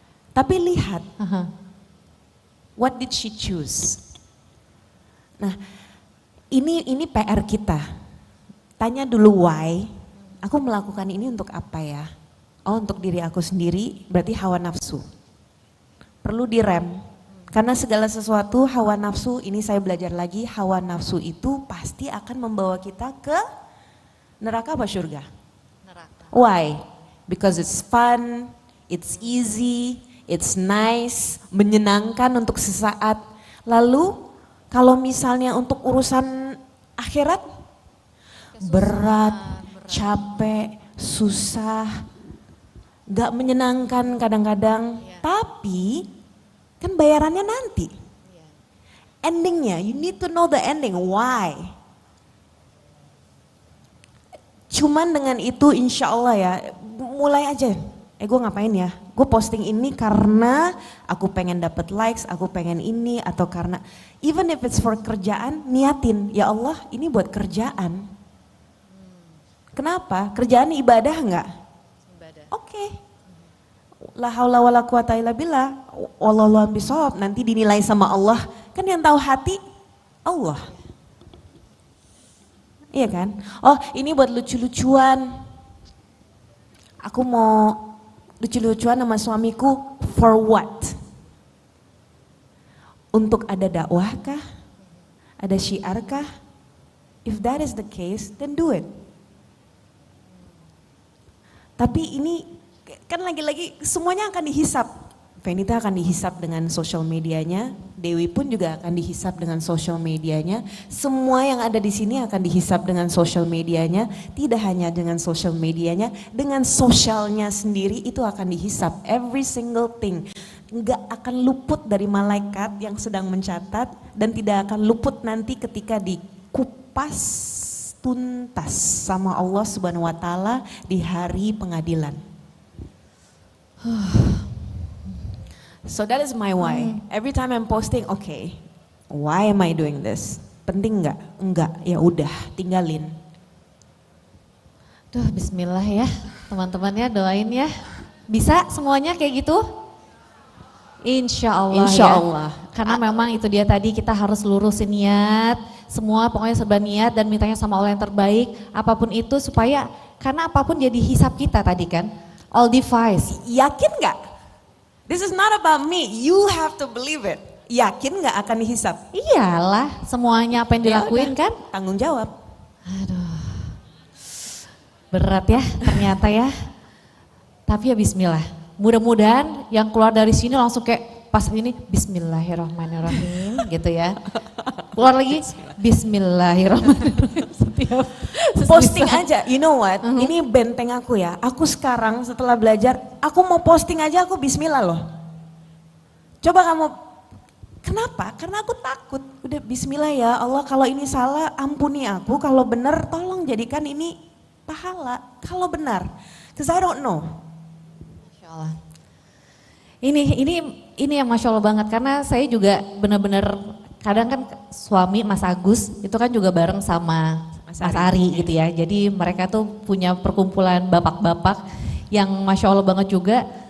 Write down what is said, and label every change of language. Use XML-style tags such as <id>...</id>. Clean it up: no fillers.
<id>Tapi lihat,</id> <en>what did she choose?</en> <id>Nah, ini PR kita. Tanya dulu why, aku melakukan ini untuk apa ya? Oh, untuk diri aku sendiri, berarti hawa nafsu. Perlu direm, karena segala sesuatu hawa nafsu, ini saya belajar lagi, hawa nafsu itu pasti akan membawa kita ke neraka apa surga? Neraka. Why?</id> <en>Because it's fun, it's easy, it's nice,</en> <id>menyenangkan untuk sesaat. Lalu kalau misalnya untuk urusan akhirat, berat, capek, susah, gak menyenangkan kadang-kadang, tapi kan bayarannya nanti. Endingnya,</id> <en>you need to know the ending, why?</en> <id>Cuman dengan itu insya Allah ya, mulai aja. Gue ngapain ya? Gue posting ini karena aku pengen dapet likes, aku pengen ini, atau karena</id> <en>even if it's for</en> <id>kerjaan, niatin, ya Allah ini buat kerjaan. Kenapa? Kerjaan ibadah enggak? Oke.</id> <ar>La haula wala quwata illa billah. Wallahu a'lam bishawab.</ar> <id>Nanti dinilai sama Allah. Kan yang tahu hati Allah. Iya kan? Oh, ini buat lucu-lucuan. Aku mau lucu-lucuan sama suamiku</id> <en>for what?</en> <id>Untuk ada dakwah kah? Ada syiar kah?</id> <en>If that is the case, then do it.</en> <id>Tapi ini kan lagi-lagi semuanya akan dihisap. Venita akan dihisap dengan social medianya, Dewi pun juga akan dihisap dengan social medianya. Semua yang ada di sini akan dihisap dengan social medianya, tidak hanya dengan social medianya, dengan sosialnya sendiri itu akan dihisap.</id> <en>Every single thing.</en> <id>Nggak akan luput dari malaikat yang sedang mencatat dan tidak akan luput nanti ketika dikupas tuntas sama Allah Subhanahu wa taala di hari pengadilan.</id> <en>So that is my why. Every time I'm posting, okay, why am I doing this?</en> <id>Penting nggak? Enggak, ya udah, tinggalin. Duh, bismillah ya, teman-teman ya, doain ya. Bisa semuanya kayak gitu? Insya Allah Insya ya. Allah. Karena memang itu dia tadi, kita harus lurusin niat, semua pokoknya serba niat dan mintanya sama Allah yang terbaik, apapun itu supaya, karena apapun jadi hisap kita tadi kan,</id> <en>all device.</en> <id>Yakin nggak?</id> <en>This is not about me, you have to believe it.</en> <id>Yakin nggak akan dihisap? Iyalah, semuanya apa yang dilakuin Ya udah, kan? tanggung jawab. Aduh, berat ya ternyata ya. Tapi ya bismillah, mudah-mudahan yang keluar dari sini langsung kayak pas ini bismillahirrahmanirrahim gitu ya. Keluar lagi bismillahirrahmanirrahim setiap Posting aja,</id> <en>you know what,</en> <id>ini benteng aku ya. Aku sekarang setelah belajar, aku mau posting aja aku bismillah loh. Coba kamu, kenapa? Karena aku takut. Udah bismillah ya Allah, kalau ini salah ampuni aku, kalau benar tolong jadikan ini pahala. Kalau benar,</id> <en>because I don't know.</en> <id>Masya Allah. Ini yang Masya Allah banget, karena saya juga benar-benar kadang kan suami Mas Agus itu kan juga bareng sama Mas Ari gitu ya. Jadi mereka tuh punya perkumpulan bapak-bapak yang Masya Allah banget juga.</id>